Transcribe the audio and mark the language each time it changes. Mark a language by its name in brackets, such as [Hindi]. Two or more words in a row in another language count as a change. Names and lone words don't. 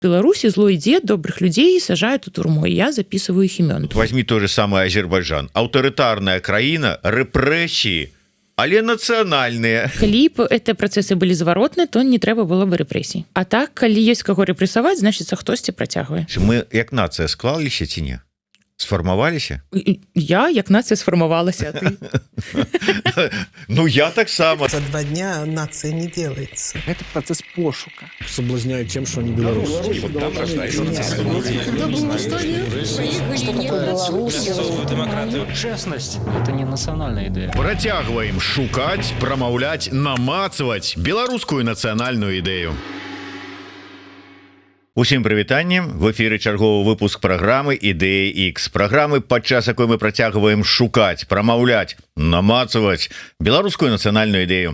[Russian] Беларуси злой дед добрых людей сажают у турму, и я записываю их имен. Возьми то же самое Азербайджан. [Belarusian] Аўтарытарная краіна, рэпрэсіі, але нацыянальныя. Калі б это працэсы былі зваротныя, то не трэба было бы рэпрэсій. А так, калі ёсць каго рэпрэсаваць, значыцца хтосьці працягвае. Мы як нацыя склаліся ці не? Сфармаваліся? Я як нацыя сфармавалася, а ты? Ну, я таксама. [Russian] За 2 дня нация не делается. Это процесс пошука. Соблазняют тем, что они белорусы. Честность – это не национальная идея. [Belarusian] Працягваем шукаць, прамаўляць, намацаваць беларускую нацыянальную ідэю. Усім прывітаннем, в эфіры чарговы выпуск праграмы «Ідэя X». Праграмы, падчас якой мы працягваем шукаць, прамаўляць, намацаваць беларускую нацыянальную ідэю.